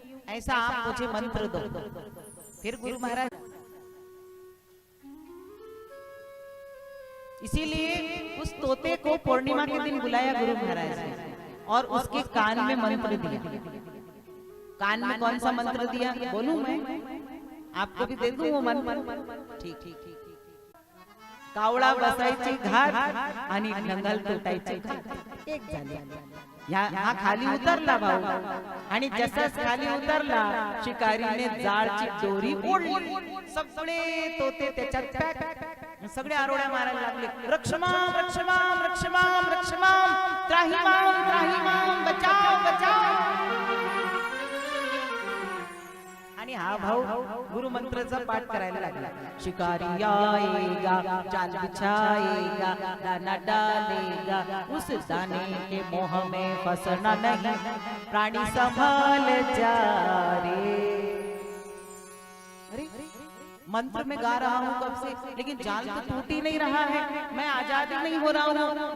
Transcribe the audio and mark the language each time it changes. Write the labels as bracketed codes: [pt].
[hi] ऐसा आप मुझे मंत्र दो। फिर गुरु महाराज, इसीलिए उस तोते को पूर्णिमा के दिन बुलाया गुरु महाराज ने और उसके कान में मंत्र दिया। कान में कौन सा मंत्र दिया बोलूं मैं? आपको भी दे दूं वो मंत्र? ठीक। [mr] कावळा बसायची घाट आणि नंगल तुटायची घाट एक झाली। हा खाली उतरला भाऊ, आणि जसाच खाली उतरला शिकारीने जाळची दोरी ओढली, सगळे तोते त्याच्यात पॅक, सगळे आरोड्या मारायला लागले, रक्षमाम रक्षमाम रक्षमाम रक्षमाम, त्राहिमाम त्राहिमाम, बचाओ बचाओ। आणि हा भाऊ गुरु मंत्राचा पाठ करायला लागला। [hi] शिकारी आएगा, जाल बिछाएगा, दाना डालेगा, उस दाने के मोह में फंसना नहीं, प्राणी संभाल जा रे। मंत्र में गा रहा हूँ कब से, लेकिन जाल तो टूट ही नहीं रहा है, मैं आजाद नहीं हो रहा हूँ।